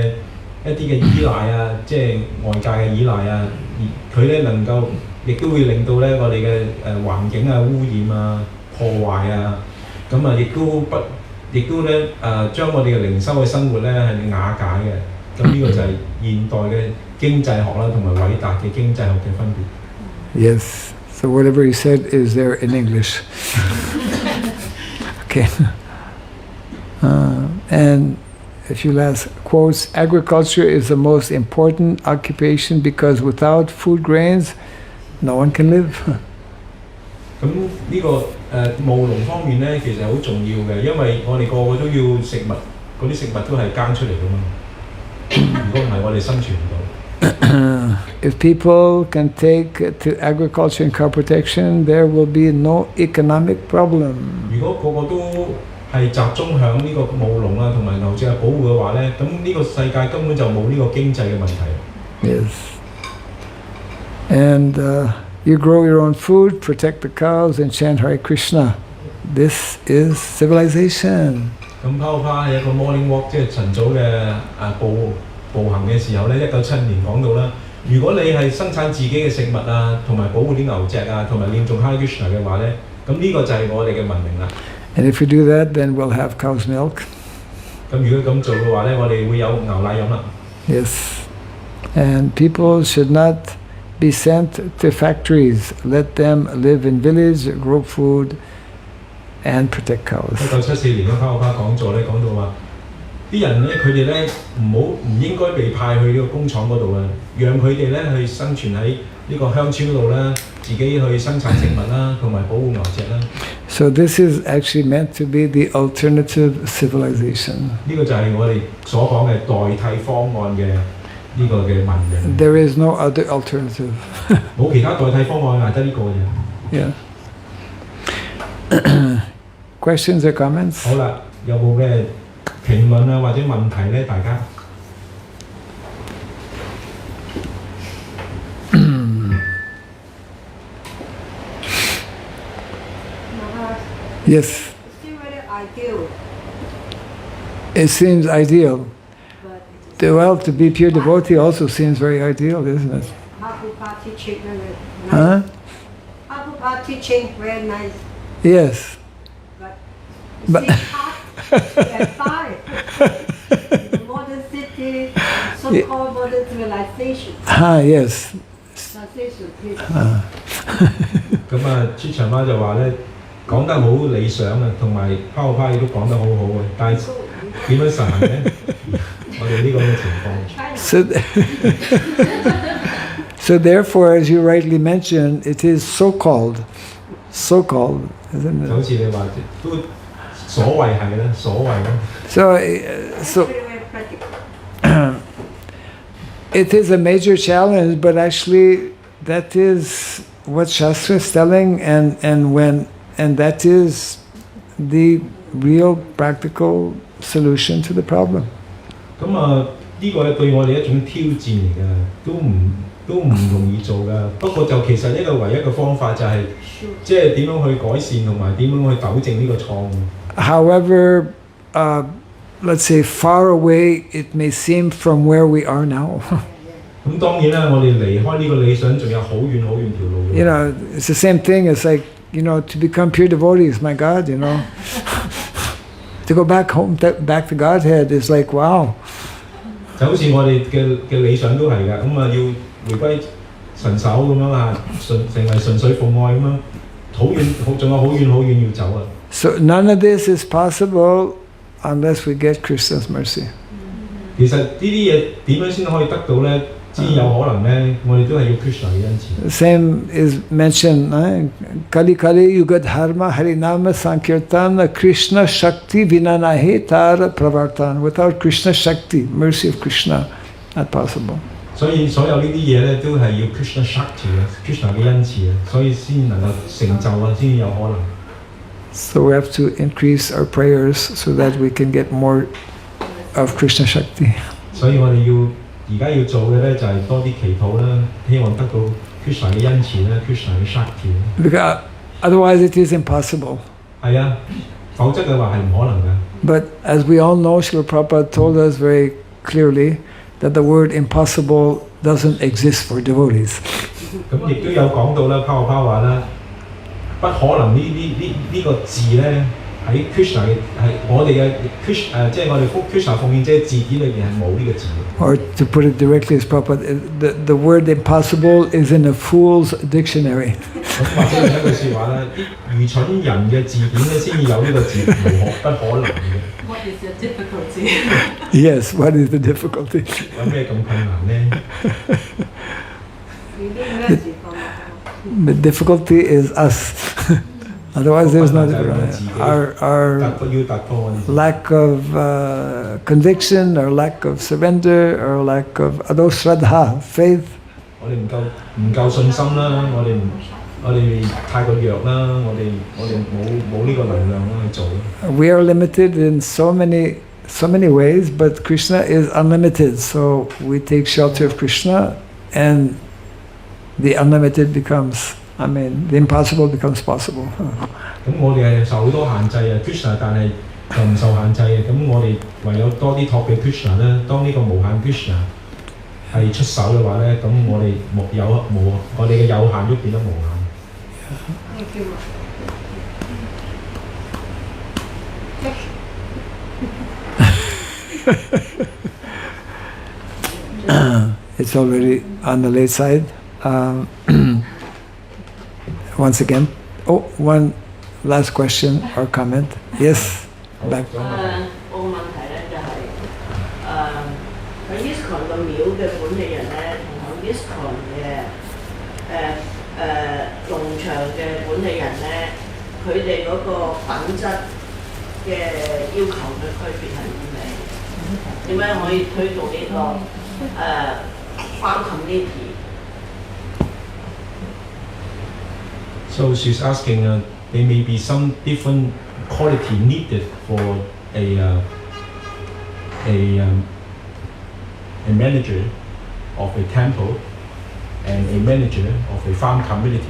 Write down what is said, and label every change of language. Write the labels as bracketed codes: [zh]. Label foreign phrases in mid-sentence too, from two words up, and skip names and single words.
[yue] 一啲嘅依賴啊，即係外界嘅依賴啊，佢咧能夠亦都會令到咧我哋嘅環境啊污染啊破壞啊，咁啊亦都咧將我哋嘅靈修嘅生活咧係瓦解嘅，咁呢個就係現代嘅經濟學啦，同埋偉大嘅經濟學嘅分別。 [en] Yes, so whatever he said is there in English. Okay, and. A few last quotes. Agriculture is the most important occupation because without food grains, no one can live. [yue] 咁呢個務農方面咧，其實好重要嘅，因為我哋個個都要食物，嗰啲食物都係耕出嚟噶嘛。如果唔係，我哋生存唔到。 [en] If people can take to agriculture and crop protection, there will be no economic problem. [yue] 如果個個都係集中響呢個務農啊同埋牛隻嘅保護嘅話咧，咁呢個世界根本就冇呢個經濟嘅問題。 [en] Yes. And you grow your own food, protect the cows, and chant Hare Krishna. This is civilization. [yue] 咁拋拋係一個 [en] morning walk， [yue] 即係晨早嘅步行嘅時候咧，1977年講到啦。如果你係生產自己嘅食物啊，同埋保護啲牛隻啊，同埋念誦 Hare Krishna 嘅話咧，咁呢個就係我哋嘅文明啦。 [en] And if we do that, then we'll have cow's milk. [yue] 咁如果咁做嘅話咧，我哋會有牛奶飲啦。 [en] Yes. And people should not be sent to factories. Let them live in village, grow food, and protect cows. [yue] 1974 年嘅拋拋講座咧，講到話啲人咧，佢哋咧唔應該被派去呢個工廠嗰度啊，讓佢哋咧去生存喺呢個鄉村嗰度啦，自己去生產食物啦，同埋保護牛隻啦。 [en] So this is actually meant to be the alternative civilization. [yue] 呢個就係我哋所講嘅代替方案嘅呢個嘅文明。 [en] There is no other alternative. [yue] 冇其他代替方案，係得呢個嘅。 [en] Yeah. Questions or comments? [yue] 好啦，有冇咩評論啊或者問題咧？大家。 [en] Yes. It's still very ideal. It seems ideal. Well, to be pure devotee also seems very ideal, isn't it? Prabhupada teaching very nice. Huh? Prabhupada teaching very nice. Yes. But you see, hard and far. The modern city, so-called modern civilization. Yes. Translation, please. [yue] 咁啊，朱長媽就話咧。講得好理想啊，同埋拋派亦都講得好好嘅，但係點樣實行咧？我哋呢個嘅情況。 [en] So therefore, as you rightly mentioned, it is so-called, isn't it? [yue] 就好似你話都所謂係啦，所謂啦。 [en] So it is a major challenge, but actually that is what Shastra is telling, and that is the real practical solution to the problem. [yue] 咁啊，呢個對我哋一種挑戰嚟嘅，都唔容易做㗎。不過就其實一個唯一嘅方法就係，即係點樣去改善同埋點樣去糾正呢個錯誤。 [en] However, let's say far away it may seem from where we are now. [yue] 咁當然啦，我哋離開呢個理想仲有好遠好遠條路。 [en] You know, it's the same thing. It's like, you know, to become pure devotees, my God, you know. To go back home, back to Godhead is like, wow. [yue] 就好似我哋嘅理想都係㗎，咁啊要回歸神手咁樣啊，成為純粹奉愛咁樣，好遠，仲有好遠好遠要走啊。 [en] So none of this is possible unless we get Krishna's mercy. [yue] 其實呢啲嘢點樣先可以得到咧？先有可能咧，我哋都係要 Krishna 嘅恩賜。 [en] Same is mentioned, [bn] কলি কলি যুগ ধর্ম হরিনাম সংকীর্তন কৃষ্ণ শক্তি বিনা নহে তার প্রবর্তন. [en] Without Krishna Shakti, mercy of Krishna, not possible. [yue] 所以所有呢啲嘢咧，都係要 Krishna Shakti 啊 ，Krishna 嘅恩賜啊，所以先能夠成就啊，先有可能。 [en] So we have to increase our prayers so that we can get more of Krishna Shakti. [yue] 所以我哋要。而家要做嘅咧就係多啲祈禱啦，希望得到 Krishna 嘅恩賜啦 ，Krishna 嘅 Shakti。 [en] Because otherwise it is impossible. [yue] 係啊，否則嘅話係唔可能㗎。 [en] But as we all know, Srila Prabhupada told us very clearly that the word impossible doesn't exist for devotees. [yue] 咁亦都有講到啦，拋話啦，不可能呢個字咧。喺 Krishna 嘅係我哋嘅 Krishna 即係我哋 Krishna 奉獻者字典裏邊係冇呢個字嘅。 [en] Or to put it directly as Prabhupada, the word impossible is in a fool's dictionary. [yue] 咁或者另一句説話咧，啲愚蠢人嘅字典咧先至有呢個字，不可能嘅。 [en] What is the difficulty? Yes, what is the difficulty? [yue] 有咩咁困難咧？ [en] The difficulty is us. Otherwise, there's no our [yue] 要突破我哋。 [en] lack of conviction, or lack of surrender, or lack of adosradha, faith. [yue] 我哋唔夠信心啦，我哋太過弱啦，我哋冇呢個能量啦去做。 [en] We are limited in so many ways, but Krishna is unlimited. So we take shelter of Krishna, and the unlimited becomes, the impossible becomes possible. [yue] 咁我哋係受好多限制啊 ，Krishna， 但係就唔受限制嘅。咁我哋唯有多啲託俾 Krishna 咧。當呢個無限 Krishna 係出手嘅話咧，咁我哋我哋嘅有限都變得無限。 [en] It's already on the late side. Once again, one last question or comment. Yes, back. [yue] 我個問題咧就係喺 Iskcon 個廟嘅管理人咧，同喺 Iskcon 嘅農場嘅管理人咧，佢哋嗰個品質嘅要求嘅區別係點樣可以推動呢個 [en] farm community？ So she's asking, there may be some different quality needed for a manager of a temple and a manager of a farm community.